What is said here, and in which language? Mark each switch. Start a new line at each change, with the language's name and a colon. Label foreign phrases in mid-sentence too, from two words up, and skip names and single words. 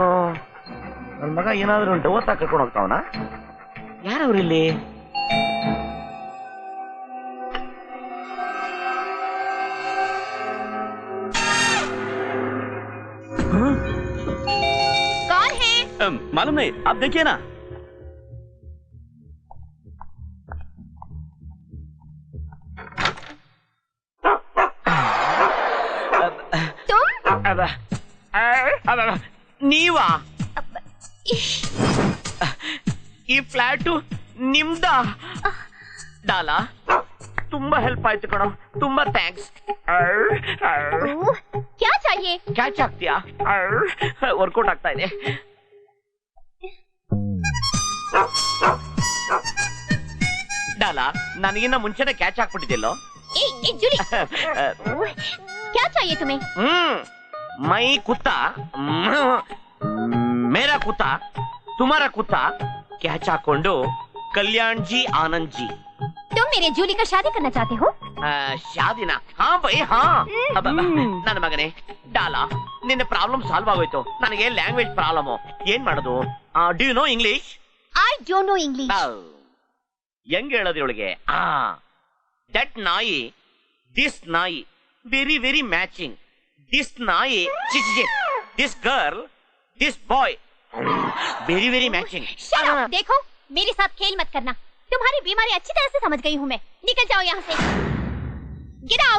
Kannada: ನನ್ನ ಮಗ ಏನಾದ್ರೂ ಡವತ್ತ ಕರ್ಕೊಂಡು ಹೋಗ್ತಾವನ? ಯಾರವ್ರು ಇಲ್ಲಿ?
Hindi: कौन है? मालूम नहीं, आप देखिए ना.
Kannada: ನೀವಾ? ಈ ಫ್ಲಾಟು ನಿಮ್ದ? ಡಾಲಾ ತುಂಬಾ ಹೆಲ್ಪ್ ಆಯ್ತು ಕಣೋ, ತುಂಬಾ ಥ್ಯಾಂಕ್ಸ್.
Hindi: क्या चाहिए?
Kannada: ಕ್ಯಾಚ್ ಆಗ್ತೀಯಾ? ವರ್ಕೌಟ್ ಆಗ್ತಾ ಇದೆ. ಡಾಲಾ ನನಗಿನ್ನ ಮುಂಚೆನೆ ಕ್ಯಾಚ್ ಹಾಕ್ಬಿಟ್ಟಿದ್ಯಲ್ಲೋ.
Hindi: जूली क्या चाहिए तुम्हें? मैं कुत्ता मेरा कुत्ता तुम्हारा कुत्ता
Kannada: ಕ್ಯಾಚ್ ಹಾಕೊಂಡು
Hindi: ಕಲ್ಯಾಣ್ ಜಿ ಆನಂದ್ ಜಿ. तुम मेरे जूली का शादी करना चाहते हो?
Kannada: ಶಾದಿನ? ಹಾ ಬೈ ಹಾ. ನನ್ನ ಮಗನೇ ಡಾಲಾ, ನಿನ್ನ ಪ್ರಾಬ್ಲಮ್ ಸಾಲ್ವ್ ಆಗೋಯ್ತು. ನನಗೆ ಲ್ಯಾಂಗ್ವೇಜ್ ಪ್ರಾಬ್ಲಮ್. ಏನ್ ಮಾಡೋದು?
English: Do you know English? I don't know English.
Kannada: ಹೆಂಗ್ ಹೇಳೋದ್ರೊಳಗೆ? ದಟ್ ನಾಯಿ, ದಿಸ್ ನಾಯಿ,
English: very very matching.
Kannada: ದಿಸ್ ನಾಯಿ,
English: this girl, this boy, very very matching.
Hindi: देखो मेरे साथ खेल मत करना. तुम्हारी बीमारी अच्छी तरह से समझ गई हूँ मैं. निकल जाओ यहाँ से.
English: Get out.